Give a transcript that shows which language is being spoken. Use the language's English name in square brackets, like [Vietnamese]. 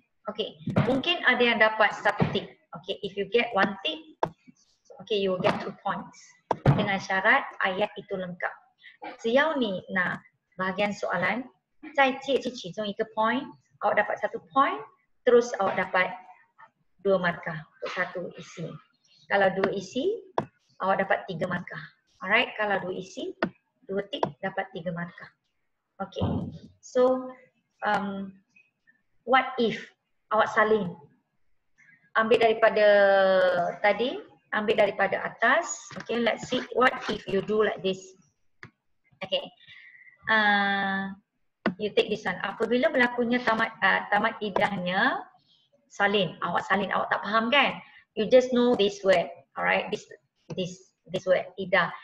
[Malay] Okey, mungkin ada yang dapat 1 tik. [English] Okey, if you get 1 tik, okay, you will get 2 points. [Malay] Dengan syarat ayat itu lengkap. [Chinese] 只要你拿 [Malay] bahagian soalan, [Chinese] 再借去其中一个 [Malay] point, awak dapat 1 point, terus awak dapat 2 markah untuk 1 isi. Kalau 2 isi, awak dapat 3 markah. Alright, kalau 2 isi, 2 tik dapat 3 markah. [English] Okay, so what if [Malay] awak salin? Ambil daripada tadi, ambil daripada atas. [English] Okay, let's see what if you do like this. Okay, you take this one. [Malay] Apabila berlakunya tamat idahnya, salin. Awak salin, awak tak faham kan? [English] You just know this word, alright? This word idah.